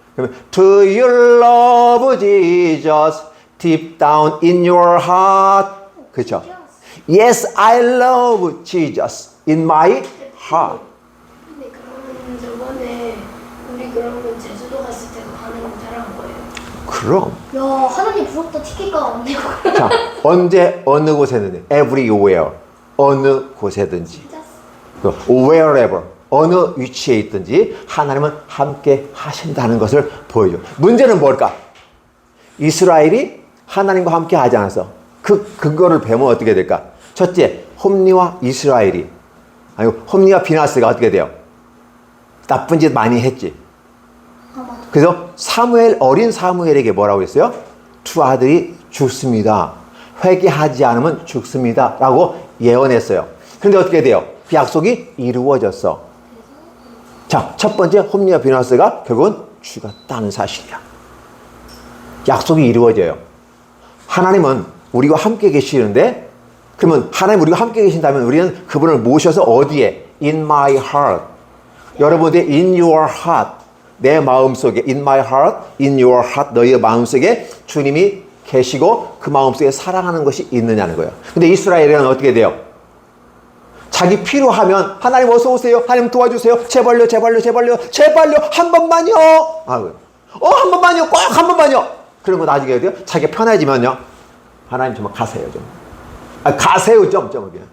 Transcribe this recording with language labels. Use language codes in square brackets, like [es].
[ko] 그러면 [en] Do you love Jesus? Deep down in your heart. [ko] 그죠? [en] Yes, I love Jesus in my heart. [ko] 근데 그러면 저번에 우리 그러면 제주도 갔을 때도 하나님 따라한 거예요. 그럼. 야, 하나님 부럽다 티켓값 안 내고. 자, 언제 어느 곳에든지 everywhere 어느 곳에든지 wherever 어느 위치에 있든지 하나님은 함께 하신다는 것을 보여줘. 문제는 뭘까? 이스라엘이 하나님과 함께 하지 않아서 그거를 배우면 어떻게 될까? 첫째, 홈리와 이스라엘이 아니고 홈리와 비나스가 어떻게 돼요? 나쁜 짓 많이 했지. 그래서 어린 사무엘에게 뭐라고 했어요? 두 아들이 죽습니다. 회개하지 않으면 죽습니다. 라고 예언했어요. 그런데 어떻게 돼요? 그 약속이 이루어졌어. 자, 첫 번째 홈리와 비나스가 결국은 죽었다는 사실이야. 약속이 이루어져요. 하나님은 우리와 함께 계시는데 그러면 하나님 우리와 함께 계신다면 우리는 그분을 모셔서 어디에? [en] In my heart. [ko] 여러분들의 [en] in your heart. [ko] 내 마음속에 [en] in my heart, in your heart [ko] 너희의 마음속에 주님이 계시고 그 마음속에 사랑하는 것이 있느냐는 거예요. 근데 이스라엘은 어떻게 돼요? 자기 필요하면 하나님 어서 오세요. 하나님 도와주세요. 제발요. 한 번만요. 한 번만요. 꼭 한 번만요. 그리고 나중에 어때요? 자기가 편해지면요. 하나님 좀 가세요. 좀. 가세요. 좀.